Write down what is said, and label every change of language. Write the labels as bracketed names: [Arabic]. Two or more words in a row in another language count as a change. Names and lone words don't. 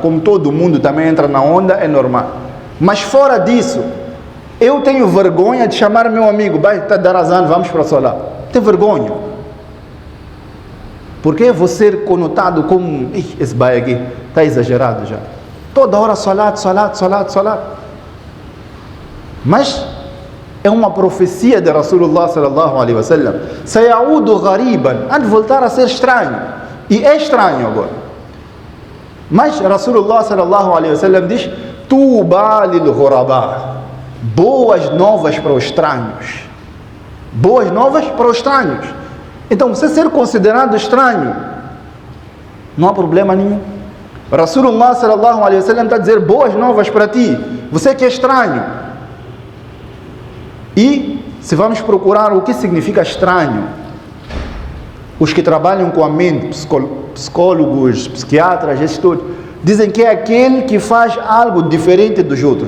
[Portuguese] Como todo mundo também entra na onda, é normal. Mas fora disso, eu tenho vergonha de chamar meu amigo: vai, está dar azan, vamos para o salat. Tem vergonha. Porque vou ser conotado como: esse bai aqui está exagerado já. Toda hora [Arabic] صلاة، صلاة، صلاة، صلاة. [Portuguese] Mas é uma profecia de [Arabic] رسول الله صلى الله عليه وسلم. سيعود غريبا. [Portuguese] Há de voltar a ser estranho. E é estranho agora. Mas [Arabic] رسول الله صلى الله عليه وسلم [Portuguese] diz: [Arabic] طوبى للغرباء. [Portuguese] Boas novas para os estranhos. Boas novas para os estranhos. Então, você ser considerado estranho, não há problema nenhum. [Arabic] رسول الله صلى الله عليه وسلم [Portuguese] está a dizer boas novas para ti. Você que é estranho. E se vamos procurar o que significa estranho, os que trabalham com a mente, psicólogos, psiquiatras, esses todos, dizem que é aquele que faz algo diferente dos outros.